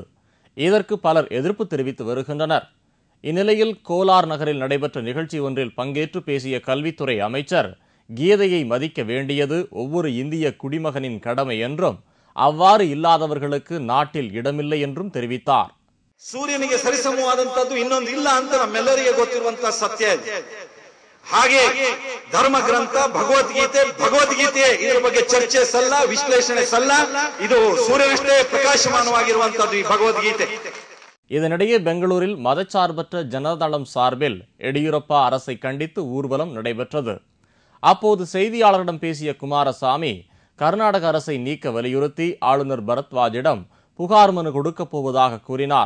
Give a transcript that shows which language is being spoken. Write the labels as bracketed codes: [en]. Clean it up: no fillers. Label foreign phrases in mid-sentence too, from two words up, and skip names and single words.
[ta] இதற்கு பலர் எதிர்ப்பு தெரிவித்து வருகின்றனர். இந்நிலையில் கோலார் நகரில் நடைபெற்ற நிகழ்ச்சி ஒன்றில் பங்கேற்று பேசிய கல்வித்துறை அமைச்சர், கீதையை மதிக்க வேண்டியது ஒவ்வொரு இந்திய குடிமகனின் கடமை என்றும், அவ்வாறு இல்லாதவர்களுக்கு நாட்டில் இடமில்லை என்றும் தெரிவித்தார். [kn] ಸೂರ್ಯನಿಗೆ ಸರಿಸಮವಾದಂತದ್ದು ಇನ್ನೊಂದು ಇಲ್ಲ ಅಂತ ನಮ್ಮೆಲ್ಲರಿಗೆ ಗೊತ್ತಿರುವಂತಹ ಸತ್ಯ ಇದೆ. ಹಾಗೆ ಧರ್ಮ ಗ್ರಂಥ ಭಗವದ್ಗೀತೆ ಇದರ ಬಗ್ಗೆ ಚರ್ಚೆ ಸಲ್ಲ, ವಿಶ್ಲೇಷಣೆ ಸಲ್ಲ. ಇದು ಸೂರ್ಯನಷ್ಟೇ ಪ್ರಕಾಶಮಾನವಾಗಿರುವಂತದ್ದು ಈ ಭಗವದ್ಗೀತೆ. [ta] இதனிடையே பெங்களூரில் மதச்சார்பற்ற ஜனதாதளம் சார்பில் எடியூரப்பா அரசை கண்டித்து ஊர்வலம் நடைபெற்றது. அப்போது செய்தியாளரிடம் பேசிய குமாரசாமி, கர்நாடக அரசை நீக்க வலியுறுத்தி ஆளுநர் பரத்வாஜிடம் புகார் மனு கொடுக்கப் போவதாக கூறினார்.